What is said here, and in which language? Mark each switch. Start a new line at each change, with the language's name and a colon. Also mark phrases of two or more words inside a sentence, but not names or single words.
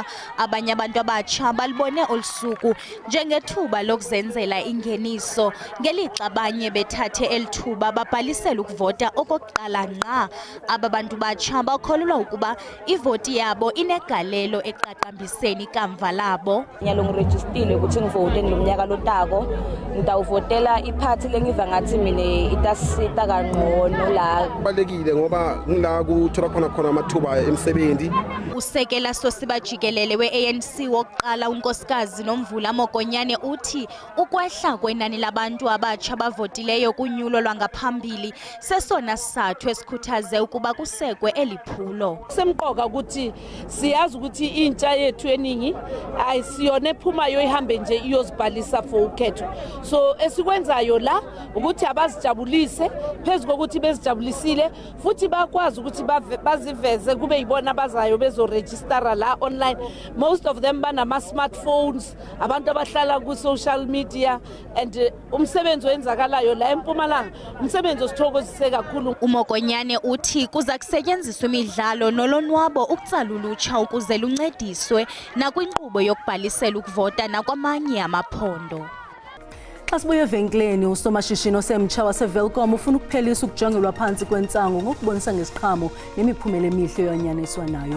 Xhosa: Abanye abantu abatsha balibone olusuku njengethuba lokuzenzela ingeniso, ngelixa abanye bethathe elithuba babhalisela ukuvota okokuqala ngqa. Aba bantu batsha bakholelwa ukuba ivoti yabo inegalelo eqaqambiseni ikamva labo.
Swati: Ngiyalongirejistile ukuthi ngivote ngilomnyaka lotako ezako ngidawuvotela iphathi lengiva ngathi mina itasita kangcono la. Kubalekile ngoba ngila kuthola khona amathuba emsebenzi.
Xhosa: Usekela Sosiba Jikelele we-ANC wokuqala unkosikazi Nomvula Mokonyane uthi ukwehla kwenani labantu abatsha bavotileyo kunyulo lwangaphambili sesona sizathu esikhuthaze ukuba kusekwe eliphulo.
Zulu: Semqoka ukuthi siyazi ukuthi intsha yethu eningi ayisiyona ephumayo ihambe nje iyozibhalisa for ukhetho. So esikwenzayo la ukuthi abazijabulise phezulu kokuthi bezijabulisile futhi bakwazi ukuthi baziveze kube yibona abazayo bezoregistera la online.
English: Most of them
Zulu: banama smartphones, abantu abahlala ku
English: social media,
Zulu: and umsebenzi wenzakalayo la eMpumalanga umsebenzi osithokozise kakhulu.
Xhosa: Umokonyane uthi kuza kusetshenziswa imidlalo nolonwabo ukutsala ulutsha ukuze luncediswe nakwinqubo yokubhalisela ukuvota nakwamanye amaphondo. Xa sibuye evenkileni, usomashishini osemtsha waseVelcom ufuna ukuphelisa ukujongelwa phansi kwentsango ngokubonisa ngesiqhamo nemiphumela emihle eyanyaniswa nayo.